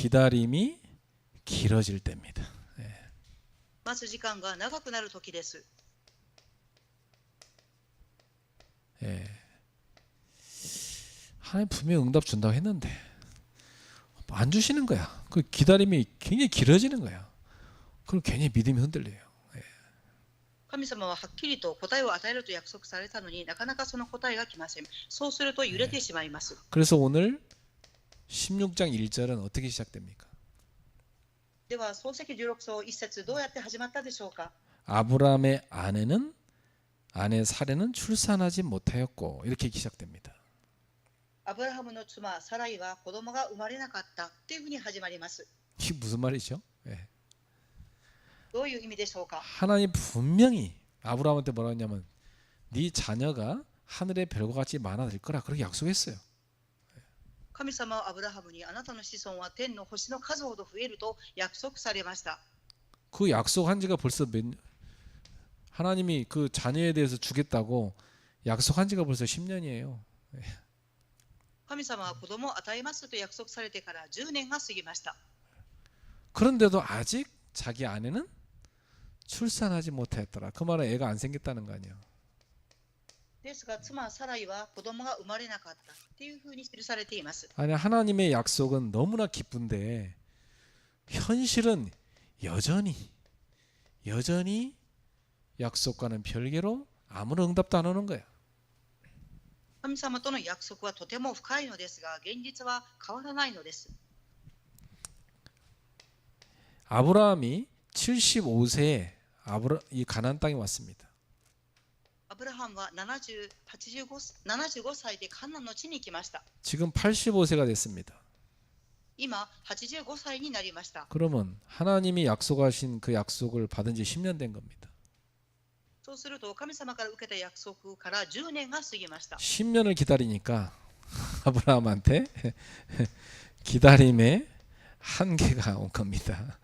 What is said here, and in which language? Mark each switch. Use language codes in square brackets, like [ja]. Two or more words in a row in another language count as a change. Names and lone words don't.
[ko] 기다림이 길어질 때입니다. [ja] 待つ時間が長くなる時です。 [ko] 예. 하나님 분명히 응답 준다고 했는데 안 주시는 거야. 그 기다림이 굉장히 길어지는 거야. 그럼 괜히 믿음이 흔들려요. [ja] 神様ははっきりと答えを与えると約束されたのになかなかその答えが来ません。そうすると揺れてしまいます。 [ko] 그래서 오늘 16장 1절은 어떻게 시작됩니까? [ja] では創世記16章1節どうやって始まったでしょうか。 [ko] 아브라함의 아내 사레는 출산하지 못하였고 이렇게 시작됩니다. [ja] アブラハムの妻サライは子供が生まれなかったというふうに始まります。 [ko] 이게 무슨 말이죠? 예. [ja] どういう意味でしょうか。 [ko] 하나님 분명히 아브라함한테 뭐라고 했냐면 네 자녀가 하늘의 별과 같이 많아질 거라 그렇게 약속했어요. [ja] 神様はアブラハムにあなたの子孫は天の星の数ほど増えると約束されました。 [ko] 그 약속한 지가 벌써 하나님이 그 자녀에 대해서 주겠다고 약속한 지가 벌써 10년이에요. [ja] 神様は子供を与えますと約束されてから10年が過ぎました。 [ko] 그런데도 아직 자기 아내는 출산하지 못했더라. 그 말은 애가 안 생겼다는 거 아니에요. [ja] ですが妻サライは子供が生まれなかったっていうふうに記されています。 [ko] 아니 하나님의 약속은 너무나 기쁜데 현실은 여전히 약속과는 별개로 아무런 응답도 안 오는 거야. [ja] 神様との約束はとても深いのですが現実は変わらないのです。 [ko] 아브라함이 75세에 이 가나안 땅에 왔습니다. [ja] アブラハムは75歳でカナンの地に来ました。 [ko] 지금 85세가 됐습니다. [ja] 今85歳になりました。 [ko] 그러면 하나님이 약속하신 그 약속을 받은 지 10년 된 겁니다. [ja] そうすると神様から受けた約束から10年が過ぎました。 [ko] 10년을 기다리니까 아브라함한테 기다림의 한계가 온 겁니다.